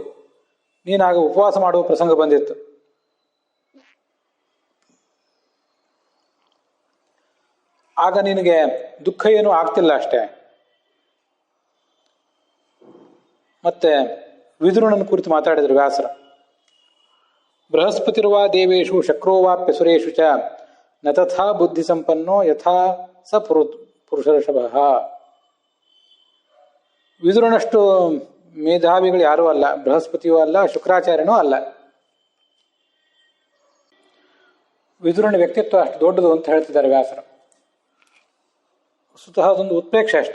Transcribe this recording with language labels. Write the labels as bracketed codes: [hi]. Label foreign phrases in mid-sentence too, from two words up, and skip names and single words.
[kn] ನೀನಾಗ ಉಪವಾಸ ಮಾಡುವ ಪ್ರಸಂಗ ಬಂದಿತ್ತು. ಆಗ ನಿನಗೆ ದುಃಖ ಏನೂ ಆಗ್ತಿಲ್ಲ ಅಷ್ಟೇ. ಮತ್ತೆ ವಿದುರನನ್ನು ಕುರಿತು ಮಾತಾಡಿದರು ವ್ಯಾಸರು. [sa] ಬೃಹಸ್ಪತಿರ್ವಾ ದೇವೇಶು ಶಕ್ರೋವಾಪ್ಯ ಸುರೇಶು ಚ ನ ತಥಾ ಬುದ್ಧಿ ಸಂಪನ್ನೋ ಯಥಾ ಸ ಪುರುಷರ್ಷಭ. [kn] ವಿದುರನಷ್ಟು ಮೇಧಾವಿಗಳು ಯಾರೂ ಅಲ್ಲ, ಬೃಹಸ್ಪತಿಯೂ ಅಲ್ಲ, ಶುಕ್ರಾಚಾರ್ಯನೂ ಅಲ್ಲ. ವಿದುರನ ವ್ಯಕ್ತಿತ್ವ ಅಷ್ಟು ದೊಡ್ಡದು ಅಂತ ಹೇಳ್ತಿದ್ದಾರೆ ವ್ಯಾಸರು. ಸ್ವತಃ ಅದೊಂದು ಉತ್ಪ್ರೇಕ್ಷೆ ಅಷ್ಟೆ.